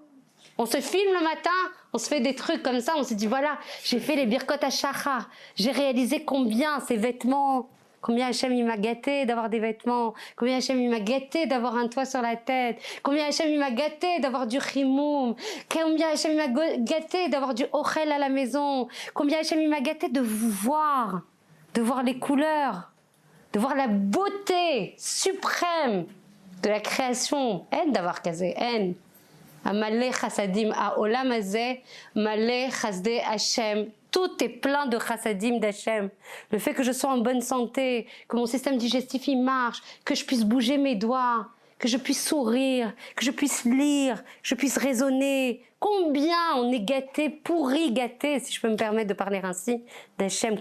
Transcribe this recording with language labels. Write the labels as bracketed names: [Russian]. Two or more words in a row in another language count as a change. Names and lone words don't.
[French] On se filme le matin, on se fait des trucs comme ça, on se dit voilà, j'ai fait les [Hebrew] ברכות השחר, [French] j'ai réalisé combien ces vêtements, combien Hachem il m'a gâté d'avoir des vêtements, combien Hachem il m'a gâté d'avoir un toit sur la tête, combien Hachem il m'a gâté d'avoir du chimoum, combien Hachem il m'a gâté d'avoir du ochel à la maison, combien Hachem il m'a gâté de vous voir, de voir les couleurs, de voir la beauté suprême de la création. En d'avoir casé, en. [Hebrew] מלא חסדים העולם הזה, מלא חסדי השם. [French] Tout est plein de chassadim d'Hachem. Le fait que je sois en bonne santé, que mon système digestif il marche, que je puisse bouger mes doigts, que je puisse sourire, que je puisse lire, que je puisse raisonner. Combien on est gâté, pourri gâté, si je peux me permettre de parler ainsi, d'Hachem.